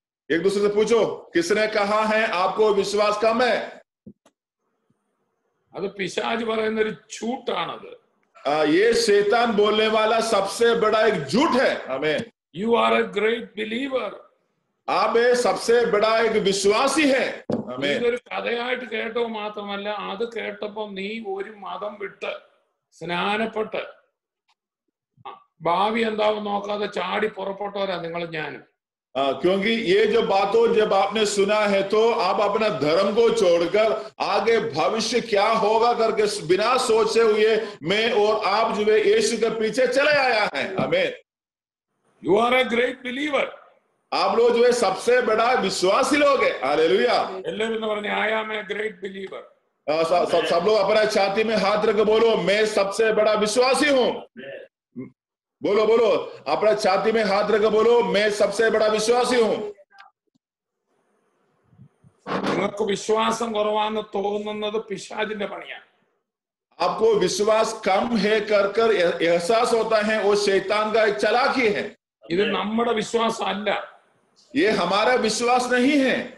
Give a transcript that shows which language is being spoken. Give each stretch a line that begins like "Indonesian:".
Hindi: एक दूसरे से पूछो, किसने कहा है आपको विश्वास कम है?
Malayalam: അത് പിശാച് പറയുന്ന ഒരു झूठाണത്.
Hindi: ये शैतान बोलने वाला सबसे बड़ा एक झूठ है. हमें
English: you are a great believer,
Hindi: आप सबसे बड़ा एक विश्वासी है.
Malayalam: ഇതൊരു കഥയായിട്ട് കേട്ടോ മാത്രമല്ല, അത് കേട്ടപ്പോ നീ ഒരു മതം വിട്ട് സ്നാനപ്പെട്ട് ഭാവി എന്താവും നോക്കാതെ ചാടി പുറപ്പെട്ടവരാ നിങ്ങൾ ഞാനും.
Hindi: क्योंकि ये जो बातों जब आपने सुना है तो आप अपना धर्म को छोड़कर आगे भविष्य क्या होगा करके बिना सोचे हुए मैं और आप जो है यीशु के पीछे चले आया है. आमीन.
English: you are a great believer,
Hindi: आप लोग जो है सबसे बड़ा विश्वासी लोग है. हालेलुया.
Malayalam: എല്ലാവരും പറഞ്ഞു
English: I am a great believer.
Hindi: सब लोग अपना छाती में हाथ रख बोलो, मैं सबसे बड़ा विश्वासी हूँ. बोलो बोलो, अपना छाती में हाथ रख बोलो, मैं सबसे बड़ा विश्वासी हूँ.
Malayalam: നിങ്ങൾക്ക് വിശ്വാസം കുറവാന്ന് തോന്നുന്നത് പിശാചിന്റെ പണിയാണ്.
Hindi: आपको विश्वास कम है कर एहसास होता है, वो शैतान का एक चालाकी है.
Malayalam: ഇത് നമ്മുടെ വിശ്വാസം അല്ല.
Hindi: ये हमारा विश्वास नहीं है.